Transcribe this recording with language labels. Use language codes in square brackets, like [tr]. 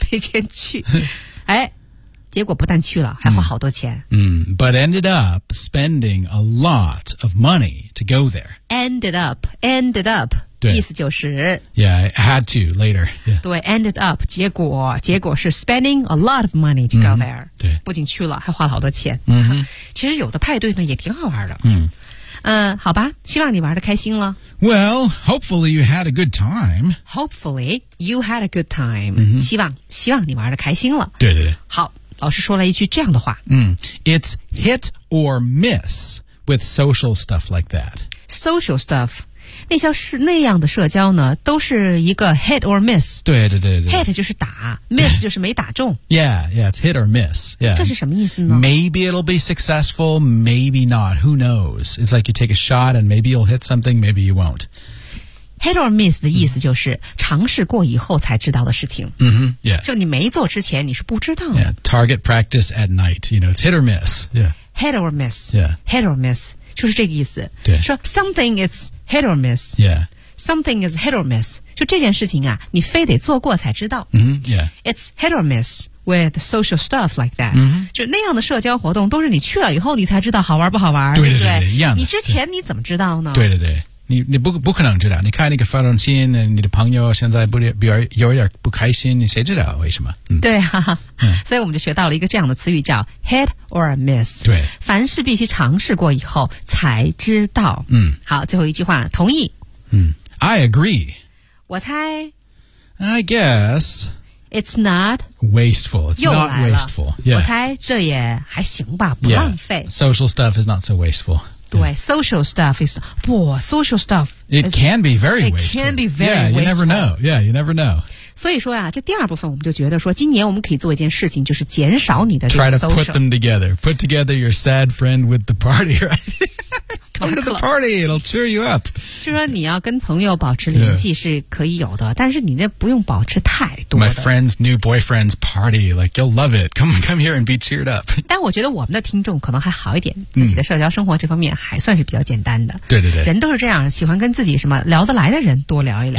[zh] 没钱去，哎，结果不但去了，还花好多钱。 [en] But ended up spending a lot of money to go there. Ended up. [zh] 对，意思就是 [en] Yeah, I had to later.、对 ，ended up. 结果是 spending a lot of money to go there. [zh] 对，不仅去了，还花了好多钱。其实有的派对呢，也挺好玩的。好吧，希望你玩得开心了。 [en] Well, hopefully you had a good time. Hopefully you had a good time.、 [zh] 希望你玩得开心了。对对对。好，老师说了一句这样的话。 [en] It's hit or miss with social stuff like that. [zh] Social stuff, 那样的社交呢，都是一个 hit or miss. 对对对对。 Hit 就是打 ，miss 就是没打中。 [en] Yeah, yeah, it's hit or miss. Yeah. [zh] 这是什么意思呢 [en] ？Maybe it'll be successful, maybe not. Who knows? It's like you take a shot and maybe you'll hit something, maybe you won't. [zh] Hit or miss 的意思就是尝试过以后才知道的事情。 [en] Yeah. [zh] 就你没做之前你是不知道的。 [en] Yeah. Target practice at night. You know, it's hit or miss. Yeah. Hit or miss. Yeah. [zh] Hit or miss 就是这个意思。对。 [en] 说 something is hit or miss. Yeah. Something is hit or miss. [zh] 就这件事情啊，你非得做过才知道。 [en] It's hit or miss with social stuff like that. [zh] 就那样的社交活动，都是你去了以后，你才知道好玩不好玩。对对 对, 对, 对, 对，一样的。你之前你怎么知道呢？对对对，你不可能知道。你看那个发短信，你的朋友现在有一点不开心，你谁知道为什么？对啊。所以我们就学到了一个这样的词语，叫 hit or miss。对，凡事必须尝试过以后才知道。好，最后一句话，同意。 [en] I agree. [zh] 我猜 [en] I guess. It's not. Wasteful. It's not wasteful.、 Yeah. [zh] 我猜这也还行吧不浪费、 [en] yeah. Social stuff is not so wasteful. 对、yeah. Social stuff is. 不 social stuff. It is, can be very it wasteful. It can be very wasteful. Yeah, you never know. Yeah, you never know. [zh] 所以说呀、这第二部分我们就觉得说今年我们可以做一件事情就是减少你的这个 social. [en] Try to put them together. Put together your sad friend with the party, right? Come to the party, it'll cheer you up. [zh] 就说你要跟朋友保持联系是可以有的，但是你这不用保持太多的。 [en] My friend's new boyfriend's party, like you'll love it. Come here and be cheered up. [zh] 但我觉得我们的听众可能还好一点，自己的社交生活这方面还算是比较简单的。对对对，人都是这样，喜欢跟自己什么聊得来的人多聊一聊。